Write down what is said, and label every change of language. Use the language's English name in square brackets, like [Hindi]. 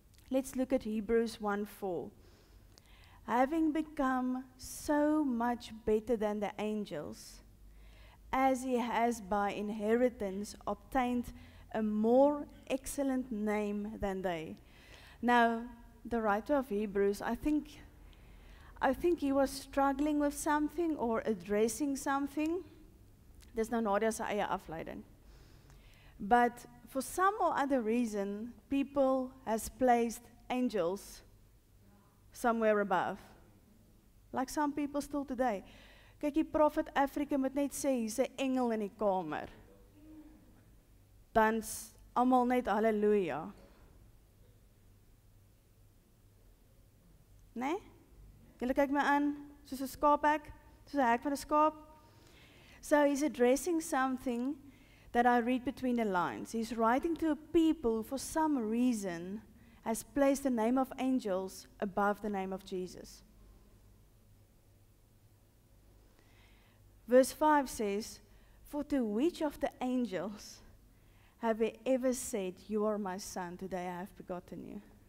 [English] Let's look at Hebrews 1:4. Having become so much better than the angels, as he has by inheritance obtained a more excellent name than they. Now, the writer of Hebrews, I think he was struggling with something or addressing something. [Afrikaans] Dis nou Nadia se eie afleiding. [English] But for some or other reason, people has placed angels somewhere above. Like some people still today. [Afrikaans] Kyk, die Prophet Africa moet net sê, hier's 'n engel in die kamer. Dan's almal net halleluja. Nee? Julle kyk my aan, soos 'n skaaphek, soos 'n hek van 'n skaap. [English] So he's addressing something that I read between the lines. He's writing to a people who for some reason has placed the name of angels above the name of Jesus. Verse 5 says, "For to which of the angels have he ever said, 'You are my son, today I have begotten you'?"